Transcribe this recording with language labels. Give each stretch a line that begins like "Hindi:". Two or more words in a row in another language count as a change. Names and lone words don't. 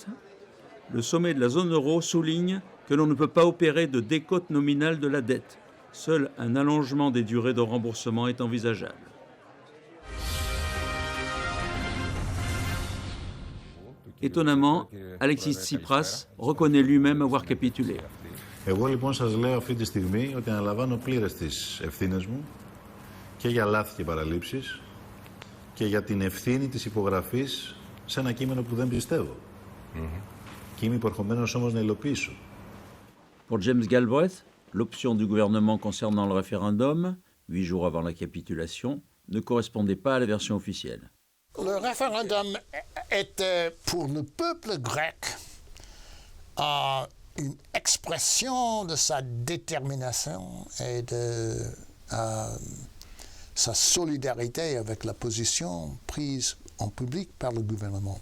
French: Le sommet de la zone euro souligne que l'on ne peut pas opérer de décote nominale de la dette. Seul un allongement des durées de remboursement est envisageable. Étonnamment, Alexis Tsipras reconnaît lui-même avoir capitulé.
Greek: Εγώ λοιπόν σας λέω αυτή τη στιγμή ότι αναλαμβάνω πλήρες τις ευθύνες μου και για λάθη και παραλήψεις και για την ευθύνη της υπογραφής σε ένα κείμενο που δεν πιστεύω. Και είμαι υποχρεωμένος όμως να υλοποιήσω.
French: Pour James Galbraith, l'option du gouvernement concernant le référendum, 8 jours avant la capitulation, ne correspondait pas à la version officielle. Le référendum était pour le peuple grec une expression de sa détermination et de sa solidarité avec la position prise en public par le gouvernement.